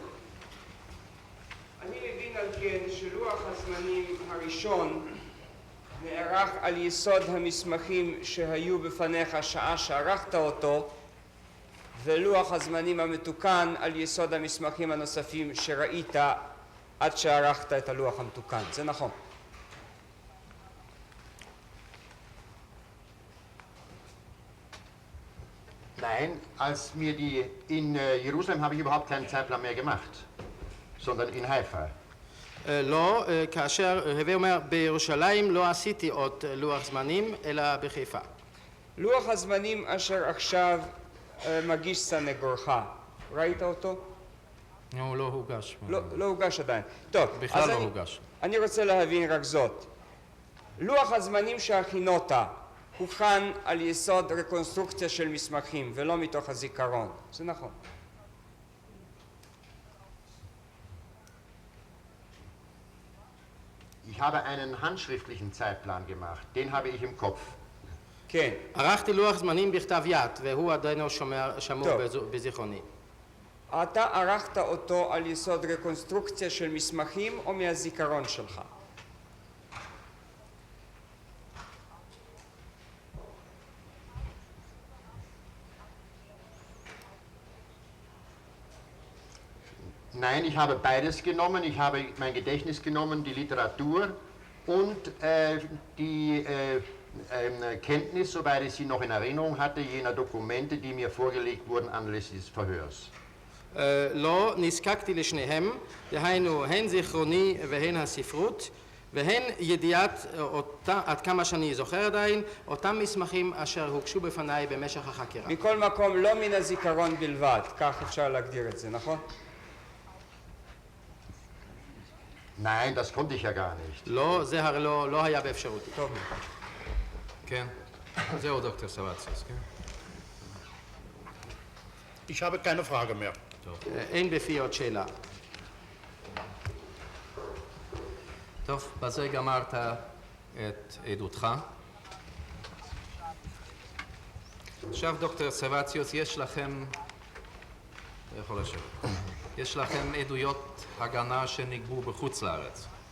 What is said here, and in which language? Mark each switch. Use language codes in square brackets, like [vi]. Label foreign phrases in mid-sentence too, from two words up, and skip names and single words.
[he] אני מבין על כן שלוח הזמנים הראשון נערך על יסוד המסמכים שהיו בפניך שעה שערכת אותו, ולוח הזמנים המתוקן על יסוד המסמכים הנוספים שראית עד שערכת את הלוח המתוקן. זה נכון? [de] Nein, in Jerusalem habe ich überhaupt keinen Zeitplan mehr gemacht, sondern in Haifa. [he] לא, כאשר הווה אומר בירושלים לא עשיתי עוד לוח זמנים אלא בחיפה. לוח הזמנים אשר עכשיו מגיש סנגורך, ראית אותו? הוא לא הוגש. לא הוגש עדיין. טוב, בכלל לא הוגש. אני רוצה להבין רק זאת. לוח הזמנים שהכינות הוכן על יסוד רקונסטרוקציה של מסמכים ולא מתוך הזיכרון. זה נכון. [de] Ich habe einen handschriftlichen Zeitplan gemacht, den habe ich im Kopf. [he] כן. ערכתי לוח זמנים בכתב יד, והוא עדיין שמור בזיכרוני. אתה ערכת אותו על יסוד רקונסטרוקציה של מסמכים או מהזיכרון שלך? [de] Nein, ich habe beides genommen. Ich habe mein Gedächtnis genommen, die Literatur und die Kenntnis, soweit ich sie noch in Erinnerung hatte, jener Dokumente, die mir vorgelegt wurden anlässlich des Verhörs. [he] לא נזקקתי לשניהם, דהיינו הן זיכרוני והן הספרות, והן ידיעת, עד כמה שאני זוכר עדיין, אותם מסמכים אשר הוגשו בפניי במשך החקירה. מכל מקום, לא מן הזיכרון בלבד, כך אפשר להגדיר את זה, נכון? [de] Nein, das konnte ich ja gar nicht. [he] לא, זה הרי לא היה באפשרותי. טוב. כן. זהו דוקטור סבציוס, כן? [de] Ich habe keine Frage mehr. [he] אין בפי עוד שאלה. טוב, בזה גמרת את עדותך. עכשיו דוקטור סבציוס, יש לכם, יכול לשבת, יש לכם עדויות הגנה שנגבו בחוץ לארץ.